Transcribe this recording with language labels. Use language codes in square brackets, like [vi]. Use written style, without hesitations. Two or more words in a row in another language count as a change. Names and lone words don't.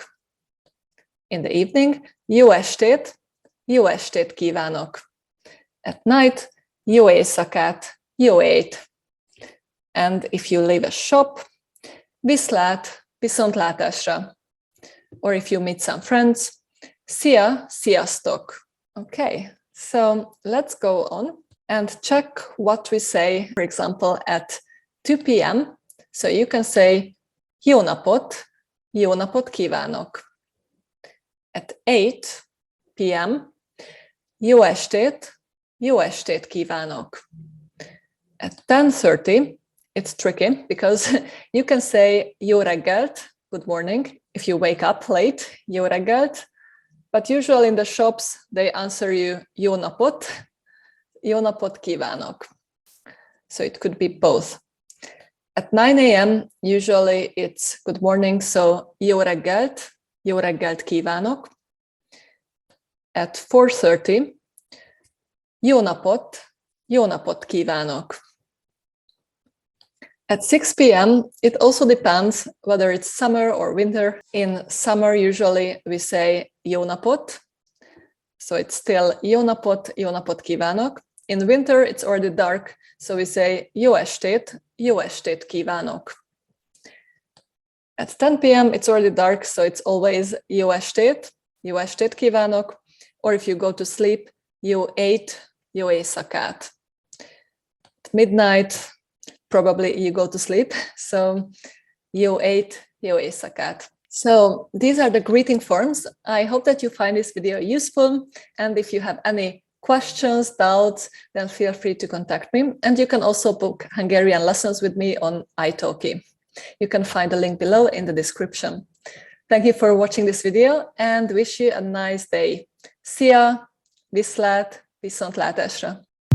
[en] In the evening, [hu] jó estét kívánok. [en] At night, [hu] jó éjszakát, jó 8. [en] And if you leave a shop, [hu] viszlát, viszontlátásra. [en] Or if you meet some friends, [hu] szia, sziasztok. [en] Okay, so let's go on and check what we say, for example, at 2 p.m. So you can say [hu] jó napot kívánok. [en] At 8 p.m., [hu] jó estét kívánok. [en] At 10:30, it's tricky because you can say [hu] jó reggelt, [en] good morning, if you wake up late, [hu] jó reggelt, [en] but usually in the shops, they answer you [hu] jó napot kívánok. [en] So it could be both. At 9 a.m., usually it's good morning, so [hu] jó reggelt kívánok. at 4:30, jó napot kívánok. [en] At 6 p.m., it also depends whether it's summer or winter. In summer, usually we say [hu] jó napot. [en] So it's still [hu] jó napot kívánok. [en] In winter, it's already dark. So we say [hu] jó estét kívánok. [en] At 10 p.m., it's already dark. So it's always [hu] jó estét kívánok. [en] Or if you go to sleep, [hu] jó éjszakát. [en] At midnight, probably you go to sleep. [hu] So jó éjszakát. [en] So these are the greeting forms. I hope that you find this video useful. And if you have any questions, doubts, then feel free to contact me. And you can also book Hungarian lessons with me on ITALKI. You can find the link below in the description. Thank you for watching this video and wish you a nice day. [hu] Szia, viszlát, viszontlátásra!